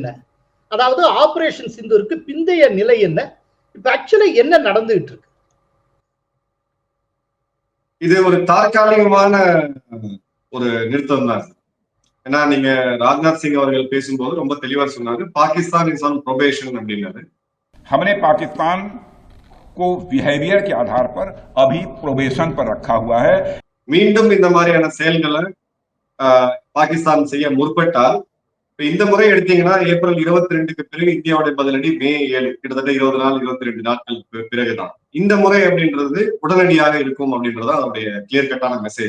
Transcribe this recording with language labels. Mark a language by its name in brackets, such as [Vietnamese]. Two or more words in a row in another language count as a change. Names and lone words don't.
[Tamil] அதாவது ஆபரேஷன் சிந்தூருக்கு பிந்தைய நிலை என்ன? இப்ப ஆக்சுவலி என்ன நடந்துகிட்டு இருக்கு? இது ஒரு தற்காலிகமான ஒரு நிறுத்தம் தான். ஏன்னா நீங்க ராஜ்நாத் சிங் அவர்கள் பேசும்போது ரொம்ப தெளிவா சொன்னாரு, [English] Pakistan is on probation [Tamil] அப்படின்னாரு. [Hindi] हमने पाकिस्तान को बिहेवियर के आधार पर अभी प्रोबेशन पर रखा हुआ है. [Tamil] மீண்டும் இந்த மாதிரியான செயல்களை பாகிஸ்தான் செய்ய முற்பட்டால், இந்த முறை எடுத்தீங்கன்னா ஏப்ரல் 22க்கு பிறகு இந்தியாவுடைய பதிலடி மே 7, கிட்டத்தட்ட 20 நாள் 22 நாட்களுக்கு பிறகுதான். இந்த முறை அப்படின்றது உடனடியாக இருக்கும் அப்படின்றது அதனுடைய [English] clear cut-ஆன message.